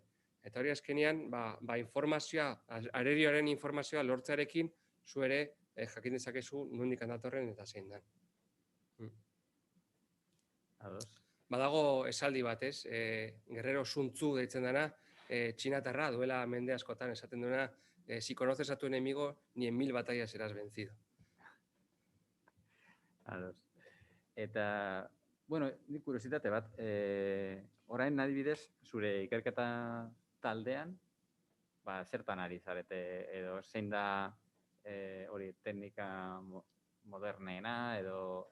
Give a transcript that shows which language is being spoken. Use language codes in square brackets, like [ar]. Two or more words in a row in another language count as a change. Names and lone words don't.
[eu] Eta hori azkenean, informazioa, arerioaren informazioa lortzearekin, zu ere jakin dezakezu nondik datorren eta zein den. Badago esaldi bat, ez? Guerrero Sun Tzu deitzen dena, txinatarra duela mende askotan esaten duena, [es] si conoces a tu enemigo, ni en 1000 batallas serás vencido. [eu] Eta, bueno, nik kuriositate bat, orain adibidez, zure ikerketa taldean, zertan ari zarete, edo zein da hori teknika moderneena, edo...